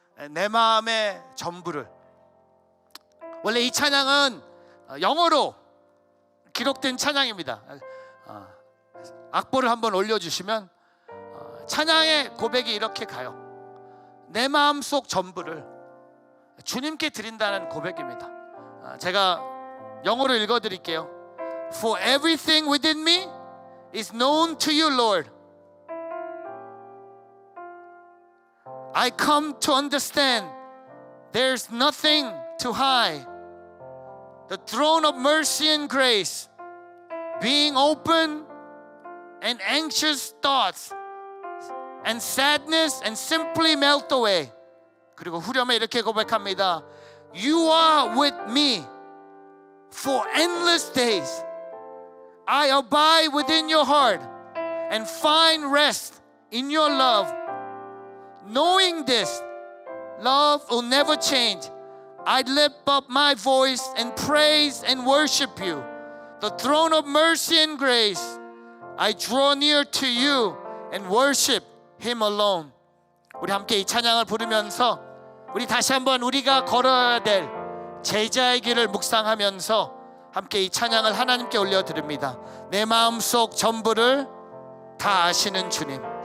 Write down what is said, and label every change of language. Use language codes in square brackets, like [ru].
[ko] 내 마음의 전부를. 원래 이 찬양은 영어로 기록된 찬양입니다. 악보를 한번 올려주시면 찬양의 고백이 이렇게 가요. 내 마음속 전부를 주님께 드린다는 고백입니다. 제가 영어로 읽어드릴게요. [en] For everything within me is known to you, Lord. I come to understand there's nothing to hide. The throne of mercy and grace, being open and anxious thoughts and sadness and simply melt away. [ko] 그리고 후렴에 이렇게 고백합니다. [en] You are with me for endless days. I abide within your heart and find rest in your love. Knowing this, love will never change. I lift up my voice and praise and worship you. The throne of mercy and grace. I draw near to you and worship Him alone. [ko] 우리 함께 이 찬양을 부르면서 우리 다시 한번 우리가 걸어야 될 제자의 길을 묵상하면서 함께 이 찬양을 하나님께 올려드립니다. 내 마음속 전부를 다 아시는 주님.